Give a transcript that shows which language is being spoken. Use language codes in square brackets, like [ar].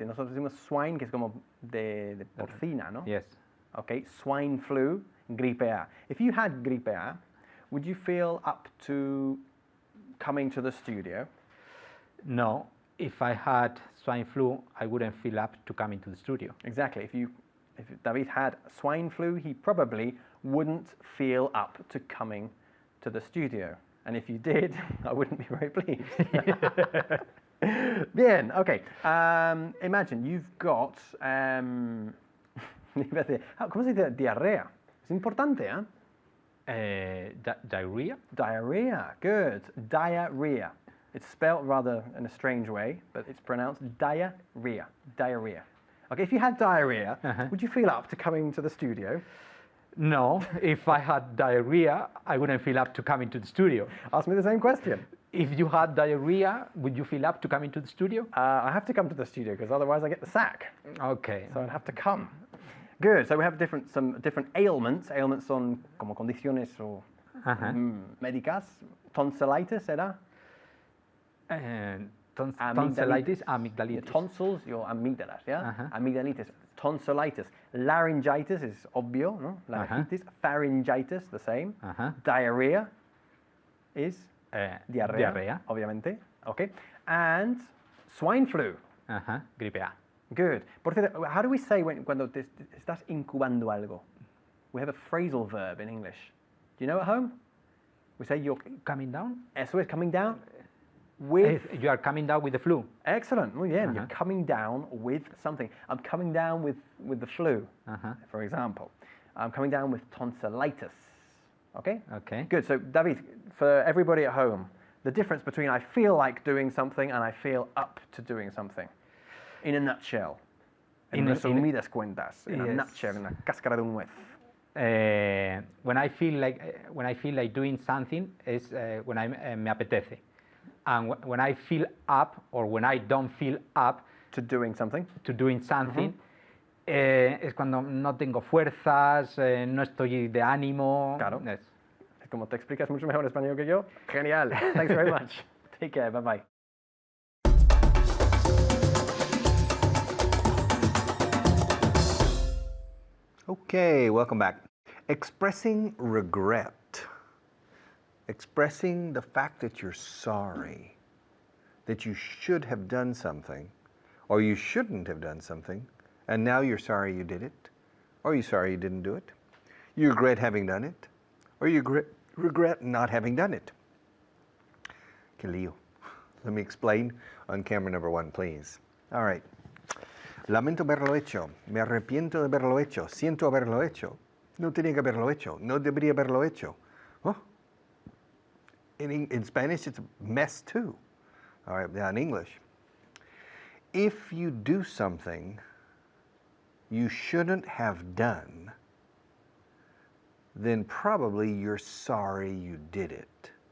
[es] Nosotros decimos swine, que es como de porcina, ¿no? [en] Yes. Okay, swine flu, gripe A. If you had gripe A, would you feel up to coming to the studio? No, if I had swine flu, I wouldn't feel up to come into the studio. Exactly. If David had swine flu, he probably wouldn't feel up to coming to the studio. And if you did, I wouldn't be very pleased. [es] Bien, okay. [en] Imagine you've got [es] ¿cómo se dice? Diarrea. Es importante, ¿eh? [en] Diarrhea. Diarrhea. Good. Diarrhea. It's spelled rather in a strange way, but it's pronounced diarrhea. Diarrhea. Okay, if you had diarrhea, would you feel up to coming to the studio? No, if I had diarrhea, I wouldn't feel up to coming to the studio. Ask me the same question. If you had diarrhea, would you feel up to coming to the studio? I have to come to the studio because otherwise I get the sack. Okay. So I'd have to come. Good. So we have some different ailments. [es] Ailments son como condiciones o médicas. Tonsillitis, ¿era? [en] And Amygdalitis. tonsillitis, amygdalitis. Your tonsils, your amígdalas, yeah? Amygdalitis. Tonsillitis. Laryngitis is [es] obvio, no? [en] Laryngitis. Pharyngitis, the same. Diarrhea is diarrea, [es] obviamente. [en] Okay. And swine flu. [es] Gripe A. [en] Good. [es] Por cierto, [en] how do we say [es] cuando estás incubando algo? [en] We have a phrasal verb in English. Do you know at home? We say you're Coming down? [es] eso es [en] coming down with. If you are coming down with the flu. Excellent. [es] Muy bien. [en] You're coming down with something. I'm coming down with the flu, for example. I'm coming down with tonsillitis. Okay? Okay. Good. So, David, for everybody at home, the difference between I feel like doing something and I feel up to doing something, in a nutshell. [es] En resumidas cuentas. [en] In a Yes. nutshell, in a [es] cáscara de un nuez. [en] When I feel like doing something is when [es] me apetece, [en] and when I feel up or when I don't feel up To doing something. to doing something, [es] es cuando no tengo fuerzas, no estoy de ánimo. Claro. [en] Yes. [es] Como te explicas mucho mejor español que yo. [en] Genial. Thanks very much. Take care. Bye-bye. Okay, welcome back. Expressing regret. Expressing the fact that you're sorry, that you should have done something, or you shouldn't have done something, and now you're sorry you did it, or you're sorry you didn't do it. You regret having done it, or you regret not having done it. [es] Que lío. [en] Let me explain on camera number 1, please. All right. [es] Lamento haberlo hecho. Me arrepiento de haberlo hecho. Siento haberlo hecho. No tenía que haberlo hecho. No debería haberlo hecho. Oh. [en] In Spanish, it's a mess too. All right, now in English. If you do something you shouldn't have done, then probably you're sorry you did it.